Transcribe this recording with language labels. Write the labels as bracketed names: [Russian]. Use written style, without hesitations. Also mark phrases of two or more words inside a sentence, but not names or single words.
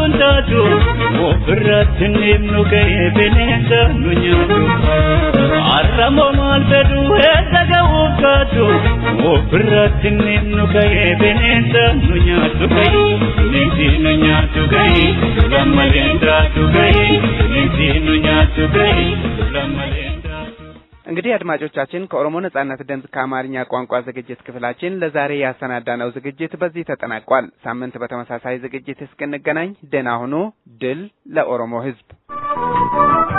[Oromo] gaadu ofirratti nimnu ga'ee bineensa nu nyaatu arramoo maal fedhu eessa ga'uuf gaadu ofirratti nimnu ga'ee bineensa nu nyaatu ga'ee bineensi nu nyaatu ga'ee lammaleen daatu ga'ee bineensi nu nyaatu ga'ee lammaleen [Amharic] እንግዲህ አድማጮቻችን ከኦሮሞ ነጻነት ድምጽ ከአማርኛ ቋንቋ ዝግጅት ክፍላችን ለዛሬ ያሰናዳነው ዝግጅት በዚህ ተጠናቋል። ሳምንት በተመሳሳይ ዝግጅት እስክንገናኝ ደህና ሁኑ። ድል ለኦሮሞ ሕዝብ።